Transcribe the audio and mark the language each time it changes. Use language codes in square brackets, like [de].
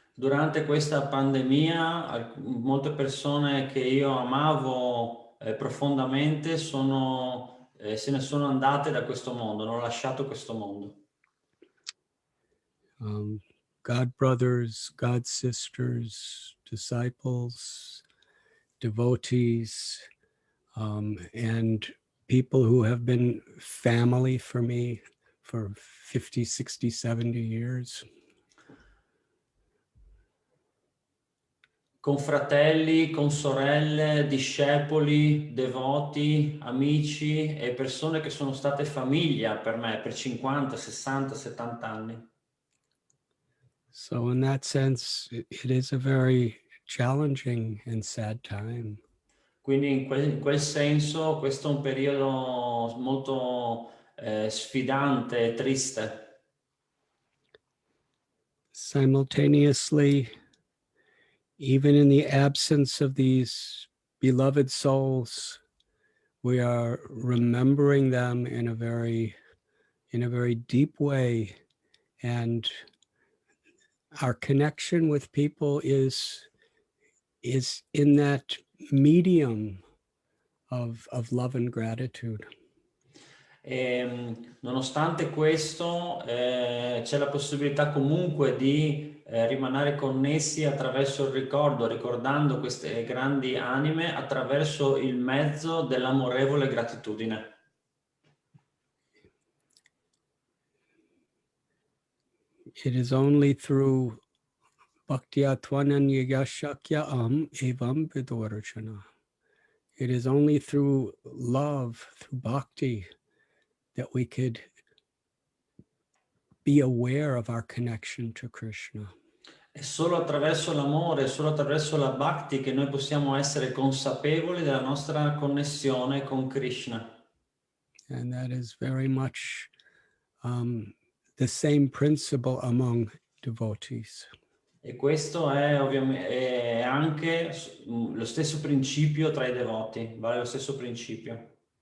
[it] Durante questa pandemia, molte persone che io amavo profondamente se ne sono andate da questo mondo, hanno lasciato questo mondo. [en] God brothers, God sisters, disciples, devotees, and people who have been family for me for 50, 60, 70 years. [it] Confratelli, consorelle, discepoli, devoti, amici e persone che sono state famiglia per me per 50, 60, 70 anni. [en] So in that sense, it is a very challenging and sad time. [it] Quindi in quel senso questo è un periodo molto sfidante e triste. [en] Simultaneously, even in the absence of these beloved souls, we are remembering them in a very deep way, and our connection with people is in that medium of love and gratitude. [it] Nonostante questo, c'è la possibilità comunque di rimanere connessi attraverso il ricordo, ricordando queste grandi anime attraverso il mezzo dell'amorevole gratitudine. [en] It is only through [sa] bhaktya tvananya shakya evam vidorachana. [en] It is only through love, through bhakti, that we could be aware of our connection to Krishna. [it] È solo attraverso l'amore, solo attraverso la bhakti che noi possiamo essere consapevoli della nostra connessione con Krishna. [en] And that is very much the same principle among devotees. [it] E questo è ovviamente anche lo stesso principio tra i devoti, vale lo stesso principio.